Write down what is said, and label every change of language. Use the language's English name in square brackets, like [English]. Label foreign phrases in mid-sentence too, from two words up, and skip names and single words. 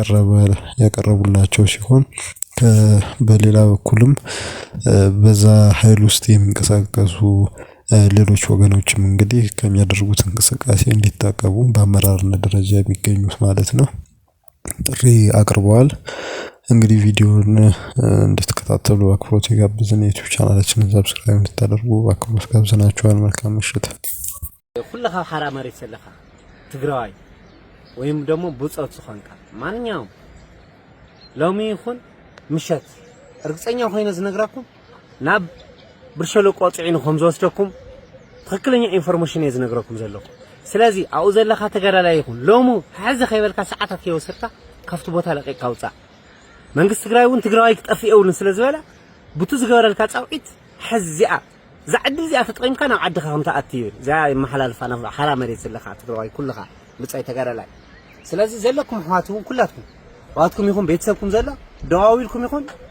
[Amharic] ያቀረቡላቸው ሲሆን በሌላ በኩልም በዛ ኃይል ውስጥ የሚንቀሳቀሱ ሌሎች ወገኖችም እንግዲህ ከሚያደርጉት እንቅስቃሴ እንዲታቀቡ በአመራርነት ደረጃ የሚገኙት ማለት ነው ጥሪ አቅርበዋል። እንግዲህ ቪዲዮውን እንድትከታተሉ በአክብሮት የጋበዝን የዩቲዩብ ቻናላችንን ሰብስክራይብ እንድታደርጉ በአክብሮት ጋብዘናችኋል። መልካም ምሽት። [Tigrinya] ኩልኻ ሓራ መሬት ዘለኻ ትግራዋይ ወይም ደግሞ ብጾት ዝኾንካ ማንኛውም ሎሚ ይኹን ምሸት እርግጠኛ ኮይነ ዝነግራኩም ናብ ብርሸለቆ ጽዒኑ ከም ዝወስደኩም ትክክለኛ ኢንፎርሜሽን ዝነግራኩም ዘለኹ። ስለዚ አው ዘለኻ ተገዳላይ ይኹን ሎሙ ሓዚ ከይበልካ ሰዓታት ከይወሰድካ ካፍቲ ቦታ ለቂቅካ ውፃእ። መንግስት ትግራይ እውን ትግራዋይ ክጠፍኤውን ስለዝበለ ብቱ ዝገበረልካ ጻውዒት ሕዚኣ ዛዕዲ እዚኣ ተጠቂምካ ናብ ዓድኻ ከም ተኣቲ ዛ ይመሓላልፋ ናብ ሓራ መሬት ዘለኻ ትግራዋይ ኩልኻ ብጻይ ተገዳላይ። ስለዚ ዘለኩም ኣሕዋትኩም ኩላትኩም ኣሕዋትኩም ይኹን ቤተሰብኩም ዘሎ ደዋዊልኩም ይኹን